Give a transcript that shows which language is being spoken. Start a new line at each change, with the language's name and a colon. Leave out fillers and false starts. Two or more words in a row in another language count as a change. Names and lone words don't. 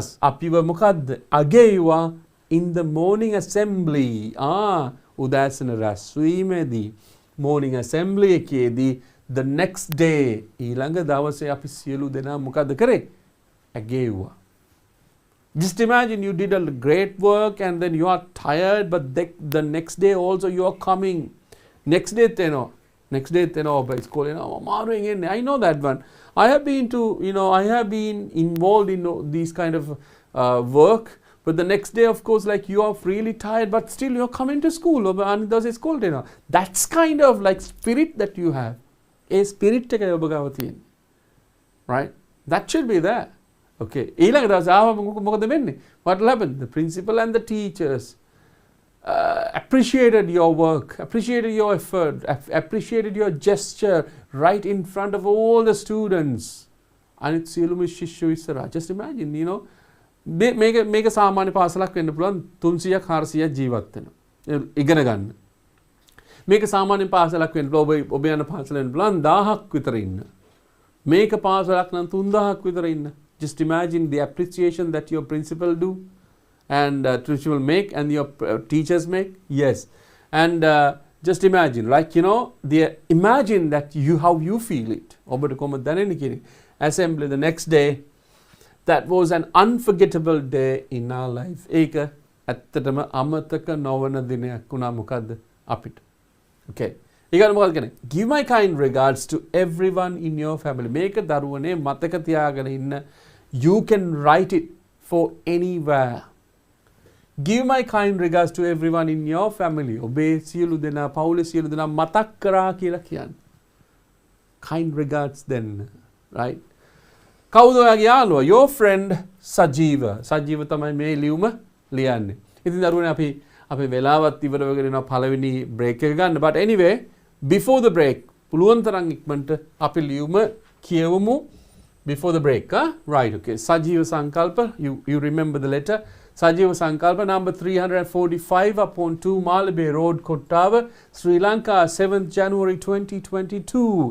Sinhala: අපිව මොකද්ද? අගයුවා
English: in the morning assembly.
Sinhala: උදෑසන රැස්වීමේදී
English: morning assembly
Sinhala: එකේදී
English: the next day
Sinhala: ඊළඟ දවසේ අපි සියලු දෙනා මොකද්ද කරේ? අගයුවා.
English: Just imagine you did a great work and then you are tired, but the next day also you are coming. Next day
Sinhala: ඔබ ඉස්කෝලේ යනවා අමාරුවෙන් එන්නේ.
English: I know that one. I have been involved in these kind of work, but the next day of course like you are really tired, but still you are coming to school.
Sinhala: ඔබ අනිත් දවසේ ඉස්කෝලේට එනවා.
English: That's kind of like spirit that you have.
Sinhala: ඒ spirit එකයි ඔබ ගාව තියෙන්නේ.
English: Right? That should be there.
Sinhala: Okay. ඊළඟ දවසේ ආවම මොකද වෙන්නේ?
English: What will happen? The principal and the teachers appreciated your work, appreciated your effort, appreciated your gesture right in front of all the students.
Sinhala: අනිත් සියලුම ශිෂ්‍යයෝ ඉස්සරහා.
English: Just imagine,
Sinhala: මේක සාමාන්‍ය පාසලක් වෙන්න පුළුවන් 300ක් 400ක් ජීවත් වෙනවා. ඉගෙන ගන්න. මේක සාමාන්‍ය පාසලක් වෙන්න පුළුවන් ඔබ යන පාසල වෙන්න පුළුවන් 1000ක් විතර ඉන්න. මේක පාසලක් නම් 3000ක් විතර ඉන්න.
English: Just imagine the appreciation that your principal do and principal make and your teachers make. Yes. And just imagine, like, imagine that how you feel it.
Sinhala: ඔබට කොහොමද දැනෙන්නේ කියන්නේ?
English: Assembly the next day. That was an unforgettable day in our life.
Sinhala: ඒක ඇත්තටම අමතක නොවන දිනයක් වුණා මොකද්ද අපිට. Okay. ඊගොල්ලෝ මොකද කියන්නේ?
English: Give my kind regards to everyone in your family.
Sinhala: මේක දරුවනේ මතක තියාගෙන ඉන්න.
English: You can write it for anywhere. Give my kind regards to everyone in your family.
Sinhala: ඔබේ සියලු දෙනා පවුලේ සියලු දෙනා මතක් කරා කියලා කියන්නේ.
English: Kind regards then, right?
Sinhala: කවුද ඔයාගේ යාළුවා?
English: Your friend Sajiva.
Sinhala: Sajiva තමයි මේ ලියුම ලියන්නේ. ඉතින් දරුවනේ අපි අපේ වෙලාවත් ඉවර වෙගෙන යනවා පළවෙනි break එක ගන්න.
English: But anyway, before the break
Sinhala: පුළුවන් තරම් ඉක්මනට අපි ලියුම කියවමු.
English: Before the break, huh? Right, okay. Sajiva Sankalpa, you remember the letter. Sajiva Sankalpa, number 345 upon 2 Malabe Road, Kottava, Sri Lanka, 7th January 2022.